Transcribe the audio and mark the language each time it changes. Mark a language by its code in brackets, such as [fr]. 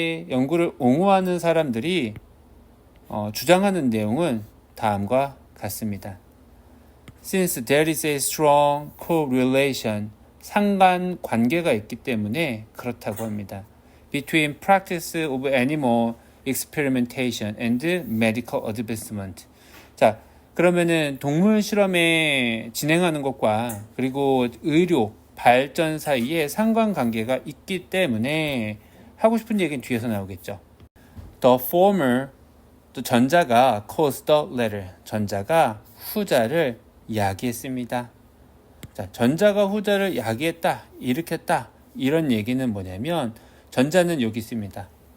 [ko] 연구를 옹호하는 사람들이 주장하는 내용은 다음과 같습니다. [en] Since there is a strong correlation, [ko] 상관관계가 있기 때문에 그렇다고 합니다. [en] Between practice of animal experimentation and medical advancement. [ko] 자, 그러면은 동물 실험에 진행하는 것과 그리고 의료 발전 사이에 상관관계가 있기 때문에 하고 싶은 얘기는 뒤에서 나오겠죠. [en] The former, [ko] 또 전자가 [en] caused the latter. [ko] 전자가 후자를 야기했습니다. 자, 전자가 후자를 야기했다, 일으켰다. 이런 얘기는 뭐냐면 전자는 여기 있습니다.